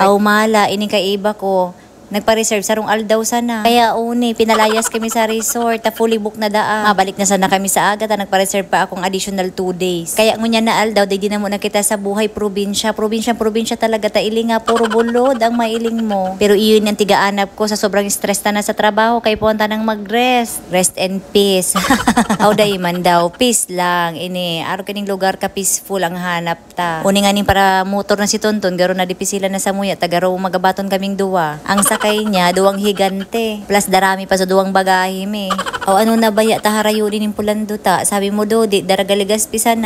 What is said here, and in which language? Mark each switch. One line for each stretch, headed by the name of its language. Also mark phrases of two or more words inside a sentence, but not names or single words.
Bikol: Aw mala, ini kaiba ko. Nagpa-reserve sarong aldaw sana. Kaya uni, pinalayas kami sa resort,
English: fully book
Bikol: na daa. Mabalik na sana kami sa aga, nagpa-reserve pa akong
English: additional 2 days.
Bikol: Kaya ngunya na aldaw, di na muna kita sa buhay probinsya. Probinsya talaga ta iling nga, puro bulod ang mailing mo. Pero iyon yung tigaanap ko sa sobrang stress na sa trabaho, kay punta nang mag-rest.
English: Rest and peace.
Bikol: Aw day man daw, peace lang. Ini, araw kaning lugar ka peaceful ang hanap ta. Uni nga ning para motor na si Tonton, garo na dipisila na sa muya, tagaro magabaton kaming duwa. Ang sakay niya, duwang higante. Plus darami pa sa duwang bagahe me. O ano na baya taharayunin ng Pulanduta. Sabi mo Dodi, Daragaligaspi sana.